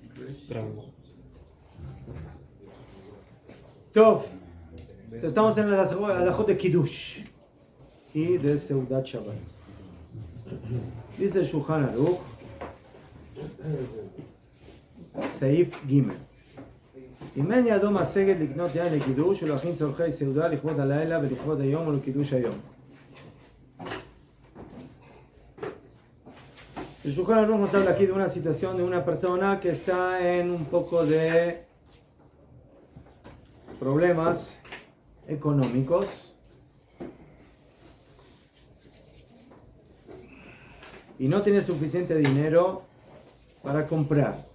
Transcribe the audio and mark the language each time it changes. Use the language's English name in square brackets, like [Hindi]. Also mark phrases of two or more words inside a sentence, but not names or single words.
[Spanish] Tov. Entonces estamos en el alajot de Kiddush y de Seudat Shabbat. Dice el Shulchan Aruch, [Hebrew] סעיף גימל. אם ידו משגת לקנות יין לקידוש ולהכין צורכי סעודה לכבוד הלילה ולכבוד היום ולקידוש היום. [Spanish] El Shulchan Aruch nos habla aquí de una situación de una persona que está en un poco de problemas económicos y no tiene suficiente dinero para comprar.